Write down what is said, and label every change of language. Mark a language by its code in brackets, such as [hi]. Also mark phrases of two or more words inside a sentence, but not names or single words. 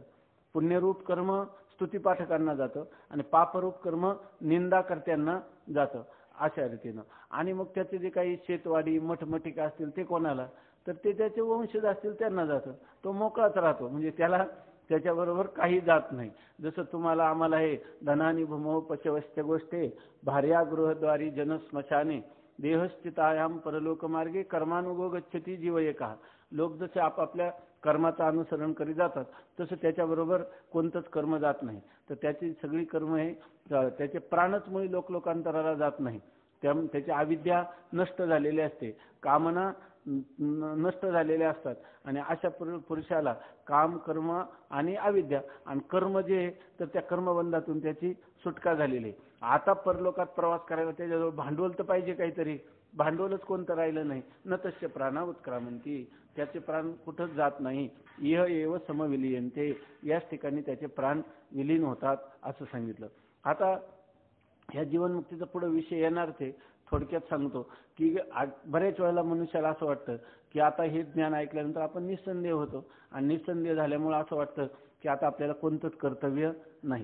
[mr] पुण्यरूप कर्म स्तुतीपाठकांना जातं आणि पापरूप कर्म निंदाकर्त्यांना जातं अशा रीतीनं. आणि मग त्याचे जे काही शेतवाडी मठमटिका असतील ते कोणाला, तर ते त्याचे वंशज असतील त्यांना जातं. तो मोकळाच राहतो, म्हणजे त्याला त्याच्याबरोबर काही जात नाही. जसं तुम्हाला आम्हाला हे [sa] धनानी भूमो पशवश्च गोष्टे भार्या गृहद्वारी जनस्मशाने देहस्थितायाम परलोकमार्गे कर्मानुगो गच्छती जीव एका. [mr] लोक जसे आपापल्या कर्माचं अनुसरण करीत जातात तसं त्याच्याबरोबर कोणतंच कर्म जात नाही. तर त्याची सगळी कर्म हे त्याचे प्राणच मुळी लोकांतराला जात नाही. त्याची अविद्या नष्ट झालेली असते, कामना नष्ट झालेल्या असतात. आणि अशा पुरुषाला काम कर्म आणि अविद्या आणि कर्म जे तर त्या कर्मबंधातून त्याची सुटका झालेली. आता परलोकात प्रवास करायला त्याच्याजवळ भांडवल तर पाहिजे काहीतरी. भांडवलच कोणतं राहिलं नाही. [sa] न तस्य प्राणा उत्क्रामंती, [mr] त्याचे प्राण कुठंच जात नाही. [sa] इह एव समविलीयन्ते, [mr] याच ठिकाणी त्याचे प्राण विलीन होतात असं सांगितलं. आता ह्या जीवनमुक्तीचा पुढे विषय येणार ते थोडक्यात सांगतो की बऱ्याच वेळेला मनुष्याला असं वाटतं की आता हे ज्ञान ऐकल्यानंतर आपण निसंदेह होतो आणि निसंदेह झाल्यामुळे असं वाटतं की आता आपल्याला कोणतंच कर्तव्य नाही.